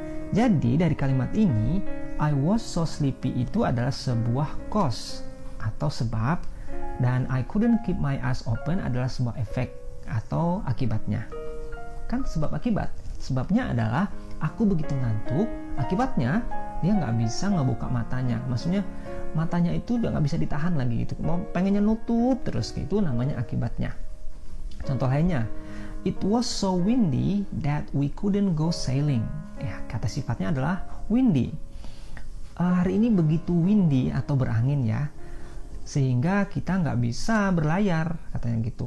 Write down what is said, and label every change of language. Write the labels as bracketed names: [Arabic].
[Indonesian] Jadi dari kalimat ini [English] I was so sleepy [Indonesian] itu adalah sebuah cause atau sebab, dan [English] I couldn't keep my eyes open [Indonesian] adalah sebuah efek atau akibatnya. Kan sebab akibat. Sebabnya adalah aku begitu ngantuk, akibatnya dia nggak bisa ngebuka matanya. Maksudnya matanya itu udah nggak bisa ditahan lagi gitu. Mau pengennya nutup terus gitu, namanya akibatnya. Contoh lainnya, [English] it was so windy that we couldn't go sailing. [Indonesian] Ya, kata sifatnya adalah windy. Hari ini begitu windy atau berangin ya, sehingga kita nggak bisa berlayar, katanya gitu.